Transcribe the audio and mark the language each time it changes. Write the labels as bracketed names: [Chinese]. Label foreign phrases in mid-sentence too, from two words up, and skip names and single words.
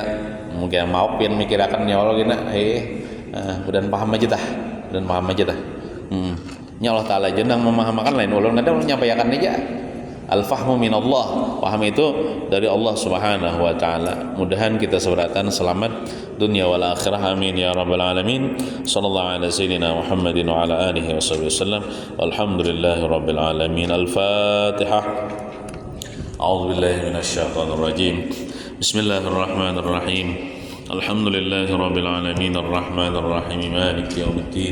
[Banjar] Mungkin mau pian mikirakan nyolong gina. Udah paham aja dah. Ya Allah Ta'ala jenang memahamakan lain ulun kadang menyampaikan aja [Arabic] الفهم من الله, [Banjar] paham itu dari Allah [Arabic] سبحانه وتعالى. [Banjar] Mudahan kita seberatan selamat dunia [Arabic] والآخرة, آمين يا رب العالمين. صلى الله على سيدنا محمد وعلى آله وسلم. والحمد لله رب العالمين. Al-Fatihah. أعوذ بالله من الشيطان الرجيم. بسم الله الرحمن الرحيم. الحمد لله رب العالمين الرحمن الرحيم مالك يوم الدين.